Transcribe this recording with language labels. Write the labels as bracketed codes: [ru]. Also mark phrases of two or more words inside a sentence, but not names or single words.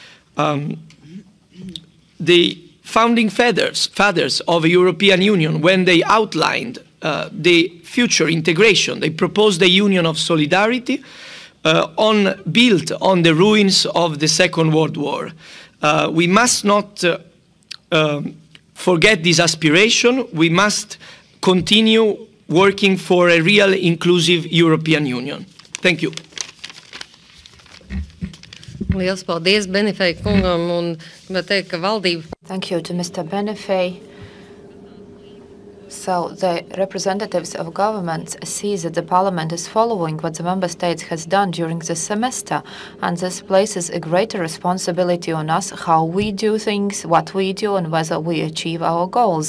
[en] The founding fathers of the European Union, when they outlined the future integration, they proposed a union of solidarity built on the ruins of the Second World War. We must not forget this aspiration. We must continue working for a real inclusive European Union. Thank you. [lv] Liels paldies Benifei kungam un teikt, ka valdība. [en] Thank you to Mr. Benifei. So the representatives of governments see that the Parliament is following what the Member States has done during the semester, and this places a greater responsibility on us how we do things, what we do, and whether we achieve our goals.